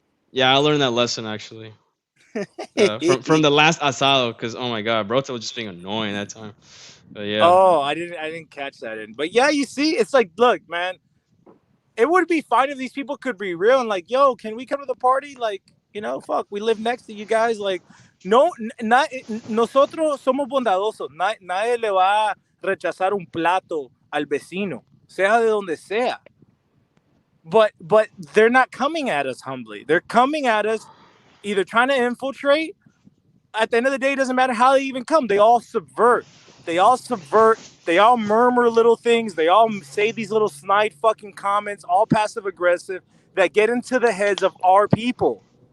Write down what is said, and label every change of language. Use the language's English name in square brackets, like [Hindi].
[English] Yeah, I learned that lesson actually from the last asado. Because oh my god, Broto was just being annoying that time. But yeah. Oh, I didn't catch that in. But yeah, you see, it's like, look, man, it would be fine if these people could be real and like, yo, can we come to the party? Like, you know, fuck, we live next to you guys. [Spanish] Like, no, nosotros somos bondadosos. Nadie le va a rechazar un plato al vecino, sea de donde sea. [English] But they're not coming at us humbly. They're coming at us either trying to infiltrate. At the end of the day, it doesn't matter how they even come. They all subvert. They all murmur little things. They all say these little snide fucking comments, all passive aggressive, that get into the heads of our people.